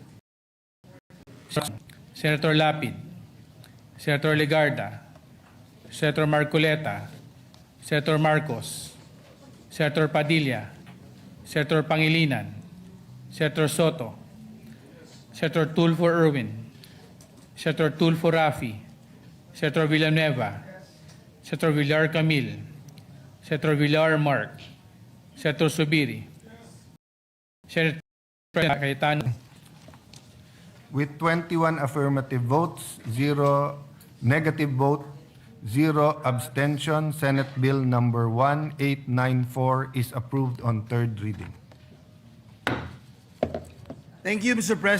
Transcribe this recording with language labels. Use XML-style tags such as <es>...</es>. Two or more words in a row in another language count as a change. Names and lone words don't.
<en>Senator Lapid, Senator Legarda, Senator Marcoleta, Senator Marcos, Senator Padilla, Senator Pangilinan, Senator Soto, Senator Tulfo Erwin, Senator Tulfo Rafi, Senator Villanueva, Senator Villar Camil, Senator Villar Mark, Senator Subiri, Senator Cayetano. With 21 affirmative votes, 0 negative vote, 0 abstention, Senate Bill number 1894 is approved on third reading. Thank you, Mr. President.</en>